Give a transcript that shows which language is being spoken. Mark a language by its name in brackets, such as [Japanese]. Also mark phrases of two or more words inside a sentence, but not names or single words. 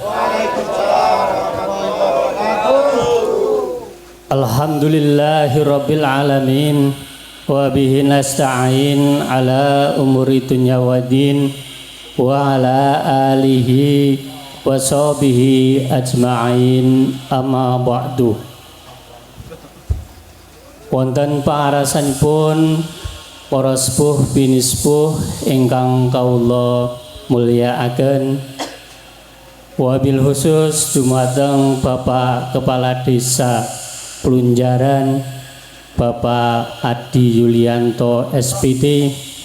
[Arabic] الحمد لله رب العالمين وبه نستعين على أمور الدنيا والدين وعلى آله وصحبه أجمعين أما بعد. [Javanese] Wonten pangarasanipun para sepuh binispuh ingkang kawula mulyakaken, [Arabic] وبالخصوص [Javanese] dumateng [Indonesian] Bapak Kepala Desa [Javanese] Plunjaran Bapak Adi Yulianto SPD,